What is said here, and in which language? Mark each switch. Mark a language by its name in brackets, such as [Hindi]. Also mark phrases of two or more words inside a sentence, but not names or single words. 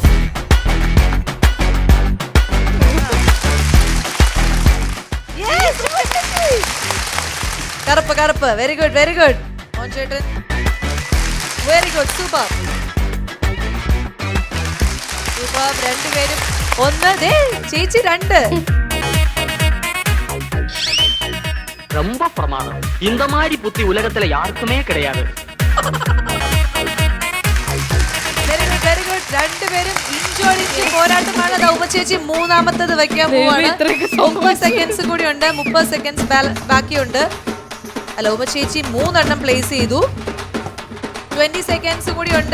[Malayalam] കറുപ്പ്. [English] very good. [Malayalam] ചേട്ടൻ [English] very good. [Malayalam] സൂപ്പർ. രണ്ടുപേരും 1, ചേച്ചി 2. [Tamil] ரொம்ப பிரமாதம். இந்த மாதிரி புத்தி உலகத்துல யாருக்குமே கிடையாது. [English] Very good. [Malayalam] രണ്ടുപേരും ഇഞ്ചോടിഞ്ച് പോരാട്ടമാണ്. ഉമ്മച്ചേച്ചി മൂന്നാമത്തത് വെക്കാൻ പോവാണ്. 30 സെക്കൻഡ്സ് കൂടി ഉണ്ട്. 30 സെക്കൻഡ്സ് ബാക്കിയുണ്ട്. അല്ല, ഉമ്മച്ചേച്ചി 3 പ്ലേസ് ചെയ്തു. 20 സെക്കൻഡ്സ് കൂടി ഉണ്ട്.